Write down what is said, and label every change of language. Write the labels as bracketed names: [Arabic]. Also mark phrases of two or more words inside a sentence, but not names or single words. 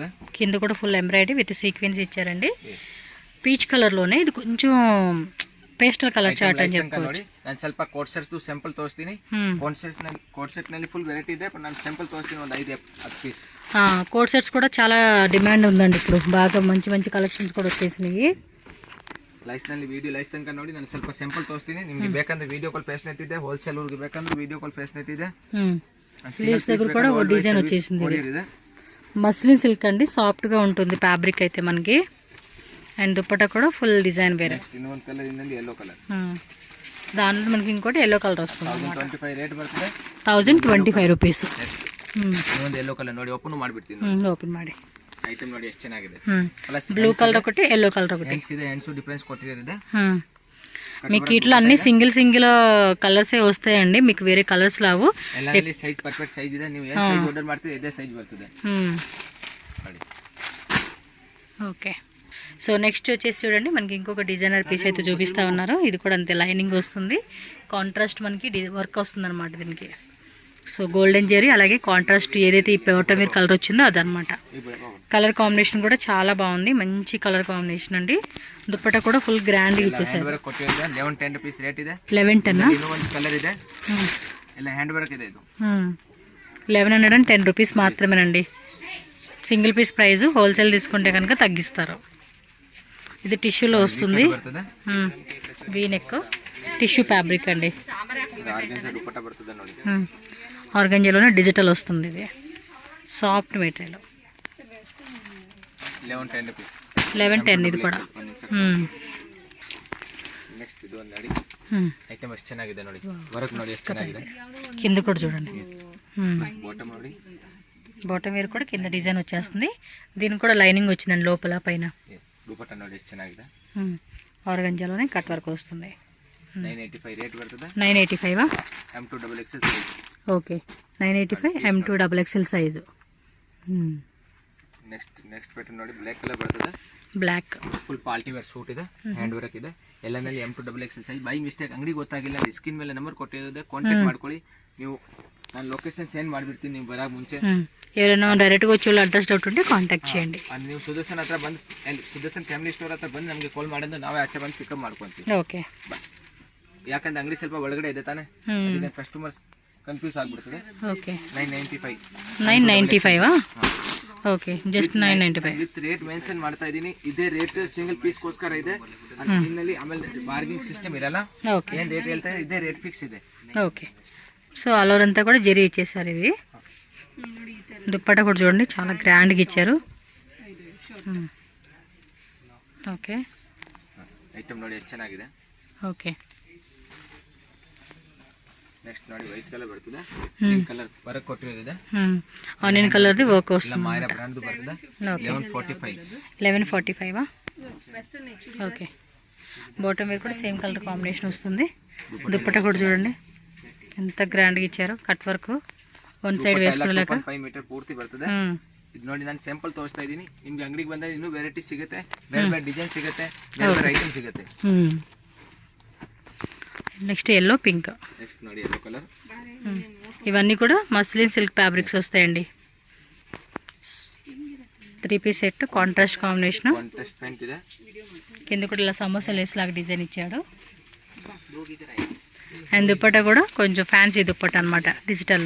[Telugu] కింద కూడా [English] full embroidery with sequence [Telugu] ఇచ్చారండి. పీచ్ కలర్లోనే ఇది కొంచెం [English] pastel colour chart [Telugu] అని చెప్పి ನೋಡಿ. [Kannada] ನಾನು ಸ್ವಲ್ಪ [English] coat sets sample [Kannada] ತೋರಿಸ್ತೀನಿ. [English] coat set [Kannada] ನಲ್ಲಿ [English] full variety [Kannada] ಇದೆ. ನಾನು ಸ್ಯಾಂಪಲ್ ತೋರಿಸ್ತೀನಿ, ಒಂದು 5-10 పీస్. [English] coat sets [Telugu] కూడా చాలా డిమాండ్ ఉందండి ఇప్పుడు. బాగా మంచి మంచి కలెక్షన్స్ కూడా వచ్చేసినాయి. [Kannada] ಲೈಸ್ ನಲ್ಲಿ ವಿಡಿಯೋ ಲೈಸ್ ತನಕ ನೋಡಿ. ನಾನು ಸ್ವಲ್ಪ ಸ್ಯಾಂಪಲ್ ತೋರಿಸ್ತೀನಿ. ನಿಮಗೆ ಬೇಕಂದ್ರೆ [English] video call facility [Kannada] ಇದೆ. ಹೋಲ್ಸೇಲ್ ಊರಿಗೆ ಬೇಕಂದ್ರೆ [English] video call facility [Kannada] ಇದೆ. [Telugu] స్లీవ్స్ దగ్గర కూడా ఒక డిజైన్ వచ్చేసింది. [English] muslin silk [Telugu] అండి, సాఫ్ట్ గా ఉంటుంది ఫ్యాబ్రిక్ అయితే మనకి. అండ్ దుపట్టా కూడా ఫుల్ డిజైన్ వేరే. [Kannada] ಇನ್ನೊಂದು ಕಲರ್ ಇನ್ನೊಂದು [English] yellow colour. [Telugu] దానిలో మనకి ఇంకోటి [English] yellow colour [Telugu] వస్తుంది. [Kannada] 1025 ರೇಟ್ ಬರ್ತದೆ. [Telugu] 1025 రూపీస్. [Kannada] ಇನ್ನೊಂದು [English] yellow colour [Kannada] ನೋಡಿ, ಓಪನ್ ಮಾಡ್ಬಿಡ್ತೀನಿ. ಓಪನ್ ಮಾಡಿ. ಐಟಮ್ ನೋಡಿ ಎಷ್ಟು ಚೆನ್ನಾಗಿದೆ. [English] blue colour [Telugu] ఒకటి, [English] yellow colour [Telugu] ఒకటి. [English] hands difference [Telugu] కొట్టిರೋದಿದೆ. మీకు ఇట్లా అన్ని [English] single colours [Telugu] వస్తాయండి, మీకు వేరే కలర్స్ లావు. [Kannada] ಎಲ್ಲಾನಲ್ಲಿ [English] size perfect size [Kannada] ಇದೆ. ನೀವು ಏನು [English] size order [Kannada] ಮಾಡ್ತೀರಿ ಇದೇ ಸೈಜ್ ಬರ್ತದೆ. [Telugu] ఓకే. సో నెక్స్ట్ వచ్చేసి చూడండి, మనకి ఇంకొక [English] designer piece [Telugu] అయితే చూపిస్తా ఉన్నారు. ఇది కూడా అంతే లైనింగ్ వస్తుంది, కాంట్రాస్ట్ మనకి వర్క్ వస్తుంది అనమాట దీనికి. సో గోల్డెన్ జెరీ అలాగే కాంట్రాస్ట్ ఏదైతే ఈ పౌటమీర్ కలర్ వచ్చిందో అదనమాట. [English] colour combination [Telugu] కూడా చాలా బాగుంది, మంచి [English] colour combination [Telugu] అండి. దుపట్టా కూడా ఫుల్ గ్రాండ్ ఇచ్చేసారు. 1110 రూపీస్ రేట్ ಇದೆ. 1110 [Kannada] ಇನ್ನೊಂದು ಕಲರ್ ಇದೆ, ಎಲ್ಲ [English] hand work [Kannada] ಇದೆ. ಇದು [Telugu] 1110 రూపీస్ మాత్రమేనండి. [English] single piece price, [Telugu] హోల్సేల్ తీసుకుంటే కనుక తగ్గిస్తారు. ఇది టిష్యూలో వస్తుంది, [English] V neck tissue fabric [Telugu] అండి. ఆర్గంజాలోనే డిజిటల్ వస్తుంది. ఇది [English] soft material. [Telugu] 1110 ఇది కూడా. నెక్స్ట్ ఇది [Kannada] ನೋಡಿ, ఐటమ్ ಎಷ್ಟು ಚೆನ್ನಾಗಿದೆ ನೋಡಿ, ವರ್ಕ್ ನೋಡಿ ಎಷ್ಟು ಚೆನ್ನಾಗಿದೆ. [Telugu] కింద కూడా చూడండి, బాటమ్ ನೋಡಿ, [English] bottom wear [Telugu] కూడా కింద డిజైన్ వచ్చేస్తుంది. దీనికి కూడా లైనింగ్ వచ్చిందండి లోపల పైన. [Kannada] దుపట్టా ನೋಡಿ ಎಷ್ಟು ಚೆನ್ನಾಗಿದೆ. [Telugu] ఆర్గంజాలోనే [English] cut work [Telugu] వస్తుంది. [Kannada] 985 రేట్ బರ್ತದೆ. 985 [Telugu] M2XXL సైజ్. ఓకే, 985 M2XXL సైజు. [Kannada] నెక్స్ట్ ಪ್ಯಾಟರ್ನ್ ನೋಡಿ, [English] black colour [Kannada] ಬರ್ತದೆ. ಬ್ಲಾಕ್ [English] full party wear suit [Kannada] ಇದೆ, [English] hand work [Kannada] ಇದೆ. ಎಲ್ಲನಲ್ಲಿ M2XXL ಸೈಜ್. [English] by mistake [Kannada] ಅಂಗಡಿ ಗೊತ್ತಾಗಿಲ್ಲ, ಸ್ಕ್ರೀನ್ ಮೇಲೆ ನಂಬರ್ ಕೊಟ್ಟಿರೋದೆ, ಕಾಂಟ್ಯಾಕ್ಟ್ ಮಾಡ್ಕೊಳ್ಳಿ. ನೀವು ನಾನು [English] location send [Kannada] ಮಾಡಿಬಿಡ್ತೀನಿ, ನೀವು ಬರೋಕೆ ಮುಂಚೆ. [Telugu] ఎవరైనా డైరెక్ట్గా వచ్చి వాళ్ళు [English] address doubt [Telugu] ఉంటే కాంటాక్ట్ చేయండి. [Kannada] ನೀವು ಸುದರ್ಶನ್ ಹತ್ರ ಬಂದು, ಸುದರ್ಶನ್ ಫ್ಯಾಮಿಲಿ ಸ್ಟೋರ್ ಹತ್ರ ಬಂದು ನಮಗೆ ಕಾಲ್ ಮಾಡಿದ್ರೆ ನಾವೇ ಆಚೆ ಬಂದು ಪಿಕಪ್ ಮಾಡ್ಕೊಂತೀವಿ. ಓಕೆ, ಯಾಕಂದ್ರೆ ಅಂಗಡಿ ಸ್ವಲ್ಪ ಒಳಗಡೆ ಇದೆ ತಾನೆ, [English] customers confuse [Kannada] ಆಗ್ಬಿಡ್ತದೆ. [Telugu] ఓకే, 995. [English] okay, just [Telugu] 995 [English] with rate mention [Kannada] ಮಾಡ್ತಾ ಇದೀನಿ. ಇದೇ ರೇಟ್ [English] single piece [Kannada] ಗೋಸ್ಕರ ಇದೆ. ಇನ್ನಲ್ಲಿ ಆಮೇಲೆ [English] bargaining system [Kannada] ಇರಲ್ಲ. ಏನ್ ರೇಟ್ ಹೇಳ್ತಾರೆ ಇದೇ [English] rate fix [Kannada] ಇದೆ. [Telugu] ఓకే, సో అలవర్ అంతా కూడా జరీ ఇచ్చేసారు. ఇది దుప్పట్టా కూడా చూడండి, చాలా గ్రాండ్గా ఇచ్చారు. ఓకే, [Kannada] ಐಟಮ್ ನೋಡಿ ಎಷ್ಟು ಚೆನ್ನಾಗಿದೆ. [Telugu] ఓకే, [Kannada] ನೆಕ್ಸ್ಟ್ ನೋಡಿ, [English] white colour [Kannada] ಬರ್ತದೆ, [English] pink colour work [Kannada] ಕೊಟ್ಟಿರೋದಿದೆ. [Telugu] ಆನಿಯನ್ ಕಲರ್ది వర్క్ వస్తుంది. [Kannada] ಮಾಯರಾ ಬ್ರಾಂಡ್ ಬರ್ತದೆ. [Telugu] 1145 ఓకే. బాటమ్ వేర్ కూడా [English] same colour combination [Telugu] వస్తుంది. దుప్పట్టా కూడా చూడండి ఎంత గ్రాండ్గా ఇచ్చారు, [English] cut work one side [Telugu] వేసుకోలేక 5 మీటర్ పూర్తి [Kannada] ಬರ್ತದೆ. ಇದು ನೋಡಿ, ನಾನು ಸ್ಯಾಂಪಲ್ ತೋರಿಸ್ತಾ ಇದ್ದೀನಿ. ನಿಮ್ಗೆ ಅಂಗಡಿಗೆ ಬಂದಾಗ ಇನ್ನೂ ವೆರೈಟಿ ಸಿಗುತ್ತೆ, ಬೇರೆ ಬೇರೆ ಡಿಸೈನ್ ಸಿಗುತ್ತೆ, ಬೇರೆ ಬೇರೆ ಐಟಮ್ ಸಿಗುತ್ತೆ. [English] next yellow pink. [Telugu] నెక్స్ట్ ನೋಡಿ, [English] yellow colour. [Telugu] ఇవన్నీ కూడా [English] muslin silk fabrics [Telugu] వస్తాయండి. [English] 3 piece set, contrast combination. contrast pant [Telugu] ಇದೆ. కింద కూడా ఇలా సమోసా లేస్ లాగా డిజైన్ ఇచ్చాడు. అండ్ దుప్పట్టా కూడా కొంచెం ఫ్యాన్సీ దుప్పట్టా అనమాట, డిజిటల్లో.